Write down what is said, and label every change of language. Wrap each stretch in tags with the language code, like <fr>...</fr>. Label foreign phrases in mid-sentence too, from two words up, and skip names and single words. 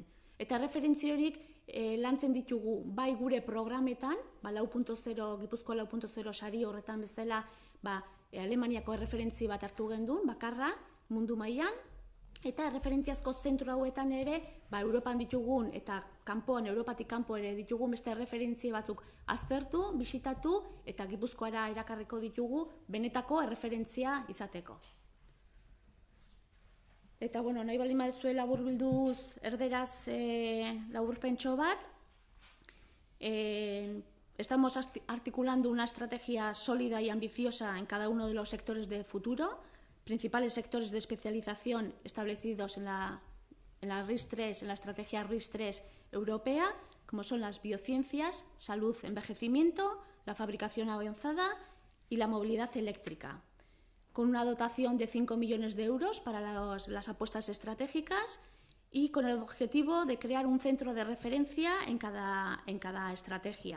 <eu>Eta erreferentzia horiek lantzen ditugu bai gure programetan, 4.0, Gipuzkoa 4.0 sari horretan bezala, Alemaniako erreferentzi bat hartu gendun, bakarra, mundu mailan, eta erreferentziazko zentru hauetan ere, Europan ditugun eta Europatik kanpo ere ditugun beste erreferentzia batzuk aztertu, bisitatu eta Gipuzkoara erakarriko ditugu benetako erreferentzia izateko. Eta, nahi baldin baduzu laburbilduz erderaz laburpentxo bat,</eu> <es>estamos articulando una estrategia sólida y ambiciosa en cada uno de los sectores de futuro, principales sectores de especialización establecidos en la RIS 3, en la estrategia RIS 3 europea, como son las biociencias, salud, envejecimiento, la fabricación avanzada y la movilidad eléctrica, con una dotación de 5 millones de euros para las apuestas estratégicas y con el objetivo de crear un centro de referencia en cada estrategia.</es>